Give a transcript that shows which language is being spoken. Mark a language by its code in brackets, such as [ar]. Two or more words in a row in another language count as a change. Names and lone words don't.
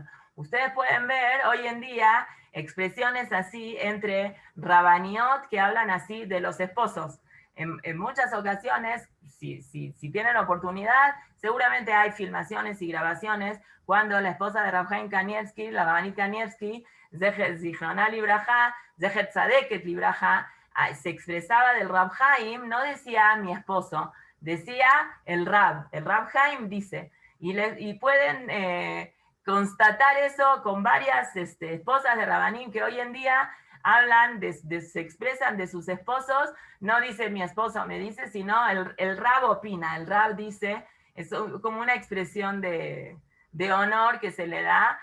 [es] Ustedes pueden ver hoy en día expresiones así entre rabaniot que hablan así de los esposos. En muchas ocasiones, si tienen oportunidad, seguramente hay filmaciones y grabaciones cuando la esposa de Rav Chaim Kanievsky, la Rabanit [he] Kanievsky, זכרונה לברכה, זכר צדקת לברכה, [es] se expresaba del Rav Chaim, no decía mi esposo, decía el Rav Chaim dice, y pueden constatar eso con varias esposas de Rabanim que hoy en día hablan, se expresan de sus esposos, no dice mi esposo me dice, sino el Rab opina, el Rab dice, es como una expresión de honor que se le da.